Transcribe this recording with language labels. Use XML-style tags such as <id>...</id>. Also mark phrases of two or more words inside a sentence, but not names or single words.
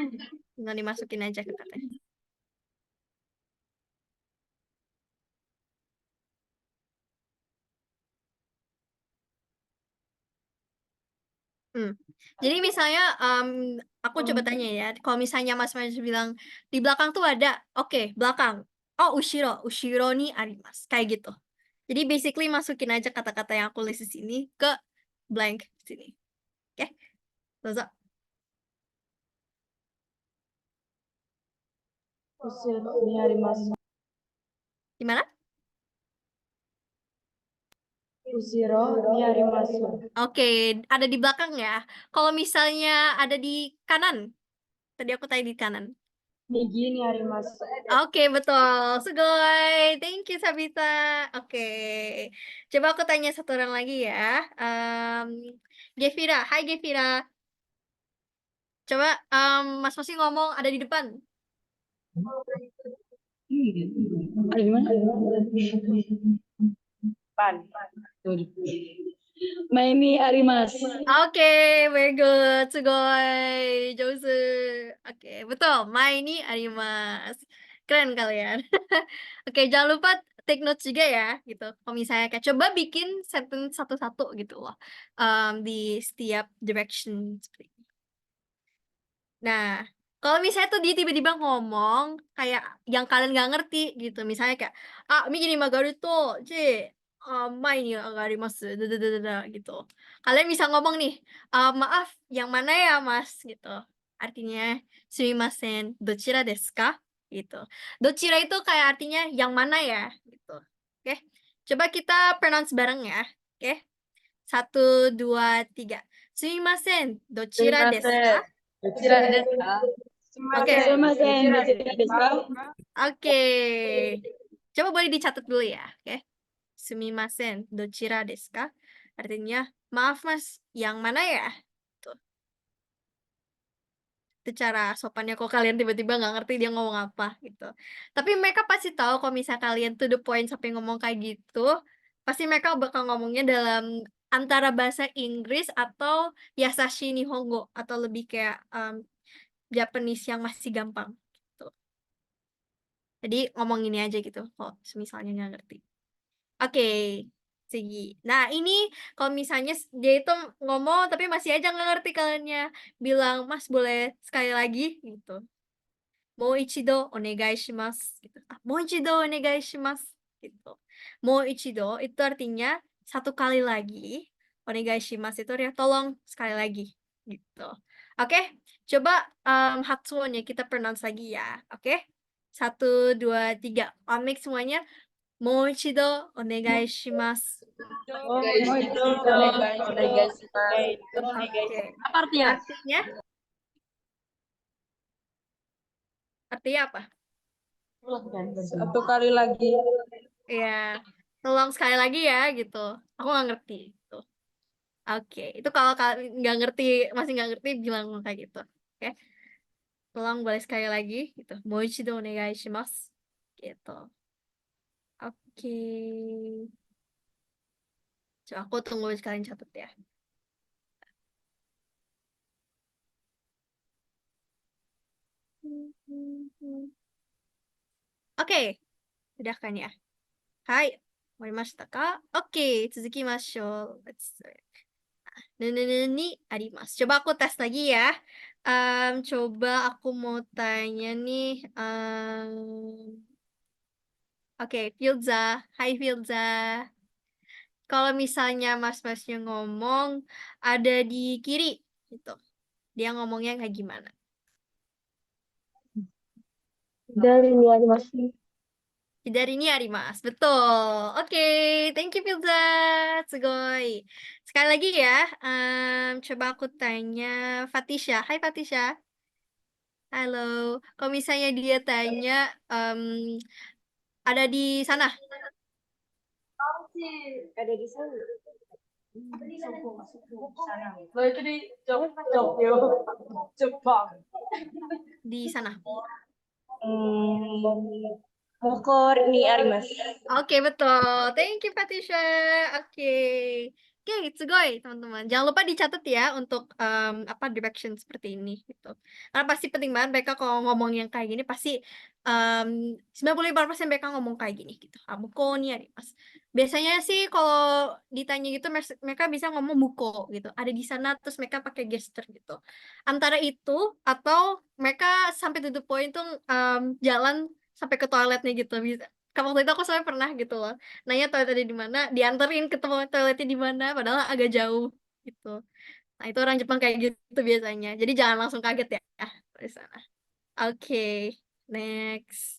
<id>Tinggal dimasukin aja ke katanya. Jadi misalnya aku coba tanya ya, kalau misalnya Mas bilang di belakang tuh ada, oke, belakang.</id> <ja>おお、後ろにあります.</ja> <id>Kayak gitu. Jadi basically masukin aja kata-kata yang aku list di sini ke blank sini. Oke,</id> <ja>dozo. 後ろにあります.</ja> <id>Gimana?</id> <ja>後ろにあります.</ja> <id>Oke, ada di belakang ya. Kalau misalnya ada di kanan, tadi aku tanya di kanan.</id> <ja>右にあります.</ja> <id>Oke, betul.</id> <ja>Sugoi.</ja> <en>Thank you,</en> <id>Sabita. Oke. Coba aku tanya satu orang lagi ya. Gevira. Hai, Gevira. Coba Mas Mosi ngomong ada di depan. Ada di mana?</id> <ja>Depan. 前にあります.</ja> <id>Oke,</id> <en>very good.</en> <ja>すごい。上手.</ja> <id>Oke, betul.</id> <ja>前にあります.</ja> <id>Keren kalian. Oke, jangan lupa</id> <en>take notes</en> <id>juga ya, gitu. Kalau misalnya kayak coba bikin sentence satu-satu gitu loh, di setiap direction seperti ini. Nah, kalau misalnya tuh dia tiba-tiba ngomong kayak yang kalian nggak ngerti gitu, misalnya kayak</id> <ja>右に曲がると、前に上がります,</ja> <id>dadadadada, gitu. Kalian bisa ngomong nih, maaf, yang mana ya mas, gitu. Artinya,</id> <ja>すみません、どちらですか?</ja> <id>Gitu. Dochira itu kayak artinya yang mana ya, gitu. Oke, coba kita pronounce bareng ya. Oke, 1, 2, 3.</id> <ja>すみません、どちらですか? どちらですか?</ja> <id>Oke.</id> <ja>すみません、どちらですか?</ja> <id>Oke. Coba boleh dicatat dulu ya, oke?</id> <ja>すみません、どちらですか?</ja> <id>Artinya, maaf mas, yang mana ya? Tuh. Itu cara sopannya kok kalian tiba-tiba nggak ngerti dia ngomong apa gitu. Tapi mereka pasti tahu kalau misalnya kalian</id> <en>to the point</en> <id>sampai ngomong kayak gitu, pasti mereka bakal ngomongnya dalam antara bahasa Inggris atau</id> <ja>やさしい日本語</ja> <id>atau lebih kayak Japanese yang masih gampang gitu. Jadi ngomong ini aja gitu kok misalnya nggak ngerti. Oke, Sigi. Nah, ini kalau misalnya dia itu ngomong tapi masih aja nggak ngerti kaliannya, bilang, "Mas, boleh sekali lagi?" Gitu.</id> <ja>"もう一度お願いします."</ja> <id>Gitu.</id> <ja>"もう一度お願いします."</ja> <id>Gitu.</id> <ja>もう一度</ja> <id>itu artinya satu kali lagi.</id> <ja>お願いします</ja> <id>itu artinya tolong sekali lagi. Gitu. Oke, coba hatsuonnya kita pronounce lagi ya. Oke? 1, 2, 3. Omik semuanya.</id> <ja>もう一度お願いします.</ja> <id>Oke. Apa artinya? Artinya apa? Satu kali lagi. Ya, tolong sekali lagi ya gitu. Aku nggak ngerti gitu. Oke, itu kalau kalian nggak ngerti, masih nggak ngerti bilang kayak gitu. Oke, tolong boleh sekali lagi gitu.</id> <ja>もう一度お願いします</ja> <id>gitu. Oke. Coba aku tunggu sekalian catat ya. Oke, udah kan ya?</id> <ja>Hai, 終わりましたか ?Oke, 続きましょう。Iniあります.</ja> <id>Coba aku tes lagi ya. Coba aku mau tanya nih. Oke, Filza. Hai Filza. Kalau misalnya mas-masnya ngomong ada di kiri gitu. Dia ngomongnya kayak gimana? Dari ini animasi. Dari ini arimasu. Betul. Oke,</id> <en>thank you Filza.</en> <ja>Sugoi.</ja> <id>Sekali lagi ya. Coba aku tanya Fatisha. Hai Fatisha. Halo. Kalau misalnya dia tanya ada di sana. Ada di sana. Lo itu di Tokyo, Jepang. Di sana.</id> <ja>向こうにあります.</ja> <id>Oke, betul.</id> <en>Thank you,</en> <id>Fatisha. Oke. Oke, sugoi, teman-teman. Jangan lupa dicatat ya untuk direction seperti ini gitu. Karena pasti penting banget mereka kalau ngomong yang kayak gini pasti 95% mereka ngomong kayak gini gitu.</id> <ja>向こうにあります.</ja> <id>Biasanya sih kalau ditanya gitu mereka bisa ngomong muko gitu. Ada di sana terus mereka pakai gesture gitu. Antara itu atau mereka sampai</id> <en>to the point</en> <id>tuh jalan sampai ke toiletnya gitu. Bisa waktu itu aku sampai pernah gitu loh nanya toiletnya di mana dianterin ke toiletnya di mana padahal agak jauh gitu. Nah itu orang Jepang kayak gitu biasanya jadi jangan langsung kaget ya di sana. Oke, next.</id>